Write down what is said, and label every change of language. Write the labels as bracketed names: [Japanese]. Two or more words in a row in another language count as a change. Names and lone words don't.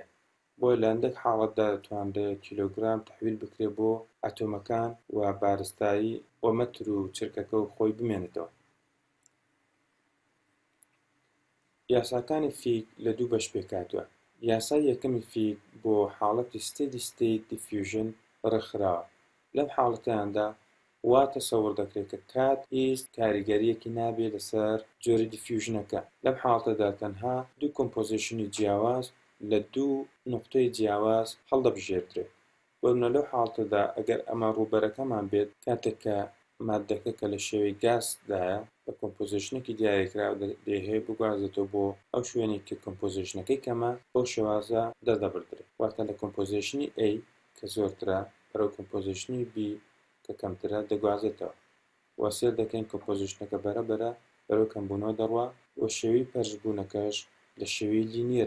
[Central Kurdish] بۆ لە هەندێک حاڵەتدا دەتوانرێت کیلۆگرام تەحویل بکرێت بۆ ئەتۆمەکان و بارستایی بۆ مەتر و چرکەکە و خۆی بمێنێتەوە. یاساکانی فیک لە دوو بەش پێکهاتووە. یاسای یەکەمی فیک بۆ حاڵەتی [English] steady state diffusion [Central Kurdish] ڕێکخراوە. لەم حاڵەتەیاندا وا تەسەوڕ دەکرێت کە کات هیچ کاریگەریەکی نابێت لەسەر جۆری دیفیوژنەکە. لەم حاڵەتەدا تەنها دوو کۆمپۆزیشنی جیاواز لە دوو نقطەی جیاواز هەڵدەبژێردرێت. بۆنە لەو حاڵەتەدا ئەگەر ئەمە ڕووبەرەکەمان بێت کاتێک کە مادەکە کە لە شێوەی گازدایە بە کۆمپۆزیشنێکی دیاریکراوە دەهەیە بگوازێتەوە بۆ ئەو شوێنی کە کۆمپۆزیشنەکەی کەمە بۆ شێوازە دەردەبردرێت واتە لە کۆمپۆزیشنی A کە زۆرترە بەرەو کۆمپۆزیشنی B کە کەمترە دەگوازێتەوە و سێر دەکەین کۆمپۆزیشنەکە بەرەبەرە بەرەو کەمبوونەوە دەڕوا و شێوەی پەرشبوونەکەش لە شێوەی لینیرە.